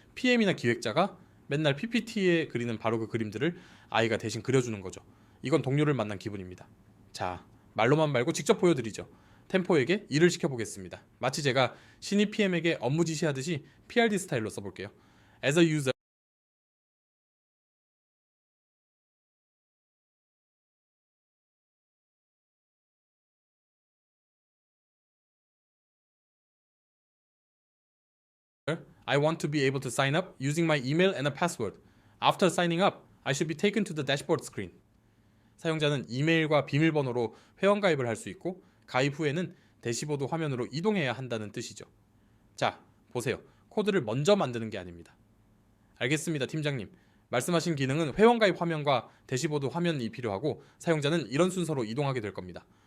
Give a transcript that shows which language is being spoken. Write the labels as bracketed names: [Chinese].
[Korean] PM이나 기획자가 맨날 PPT에 그리는 바로 그 그림들을 아이가 대신 그려주는 거죠. 이건 동료를 만난 기분입니다. 자, 말로만 말고 직접 보여드리죠. 템포에게 일을 시켜보겠습니다. 마치 제가 신입 PM에게 업무 지시하듯이 PRD 스타일로 써볼게요. [English] As a user, I want to be able to sign up using my email and a password. After signing up, I should be taken to the dashboard screen. [Korean] 사용자는 이메일과 비밀번호로 회원가입을 할 수 있고 가입 후에는 대시보드 화면으로 이동해야 한다는 뜻이죠. 자, 보세요. 코드를 먼저 만드는 게 아닙니다. 알겠습니다, 팀장님. 말씀하신 기능은 회원가입 화면과 대시보드 화면이 필요하고 사용자는 이런 순서로 이동하게 될 겁니다.